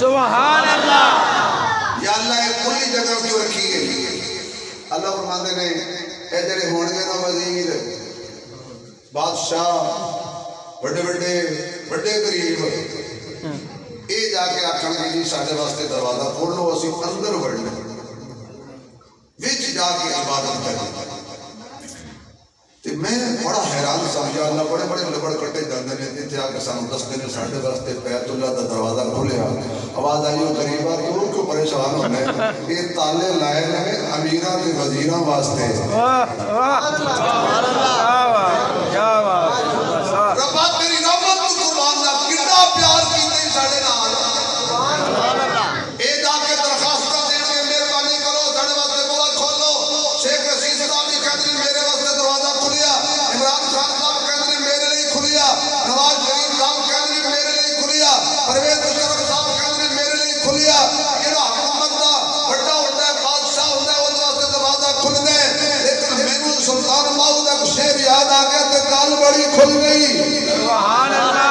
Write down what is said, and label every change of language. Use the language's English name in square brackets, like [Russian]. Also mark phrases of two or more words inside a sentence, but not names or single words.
[Arabic] سبحان اللہ [Punjabi] یا اللہ ایک کھلی جگہ کیوں رکھی ہے اللہ فرماتے نے اے جڑے ہون گے نا وزیر بادشاہ بڑے غریب اے جا کے آکھن گے جی ساڈے واسطے دروازہ کھول لو اسی اندر وڑنا وچ جا کے عبادت کریں تے میں بڑا حیران سمجھا اللہ بڑے لبڑ کٹے جاندے نے تے آ کے سانوں دستے نے ساڈے واسطے بیت اللہ دا دروازہ کھولیا آواز آئی او غریبا کیوں پریشان ہونے یہ تالے لائے نے امیراں تے وزیراں واسطے واہ واہ [Arabic] سبحان اللہ [Punjabi] کیا بات ربا تیری رحمت تو قربان دا کتنا پیار کیتے ساڈے نال [Arabic] سبحان اللہ [Punjabi] اے جا کے درخواست دین کے مہربانی کرو ساڈے واسطے بوا کھولو شیخ رشید صاحب بھی کہندے میرے واسطے دروازہ کھلیا عمران خان صاحب کہندے میرے لیے کھلیا نواز شریف صاحب کہندے میرے لیے کھلیا پرویز مشرف صاحب کہندے میرے لیے کھلیا جڑا حکومت دا بڑا ہوندا ہے بادشاہ ہوندا ہے اس واسطے دروازہ کھلدا ہے لیکن مینوں سلطان ماؤد دا شعر یاد آ گیا تے گل بڑی کھل گئی [Arabic] سبحان اللہ